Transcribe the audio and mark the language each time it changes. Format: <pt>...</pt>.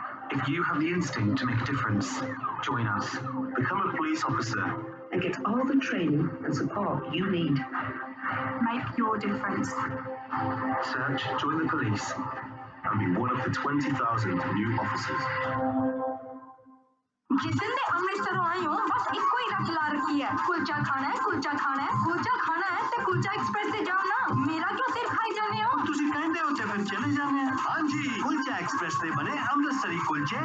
<en>If you have the instinct to make a difference, join us. Become a police officer. And get all the training and support you need. Make your difference. Search Join the Police and be one of the 20,000 new officers.</en> <hi>जितने अमृतसर आई हूँ बस eco ही रट ला रखी है कुलचा खाना है कुलचा खाना है कुलचा खाना है ते कुलचा एक्सप्रेस से जाओ ना मेरा क्यों सिर खाई जाने हो</hi> <pa>ਤੁਸੀਂ ਕਹਿੰਦੇ ਹੋ ਤੇ ਫਿਰ ਚਲੇ ਜਾਂਦੇ ਆ ਹਾਂਜੀ ਕੁਲਚਾ ਐਕਸਪ੍ਰੈਸ ਤੇ ਬਣੇ ਅੰਮ੍ਰਿਤਸਰੀ ਕੁਲਚੇ</pa>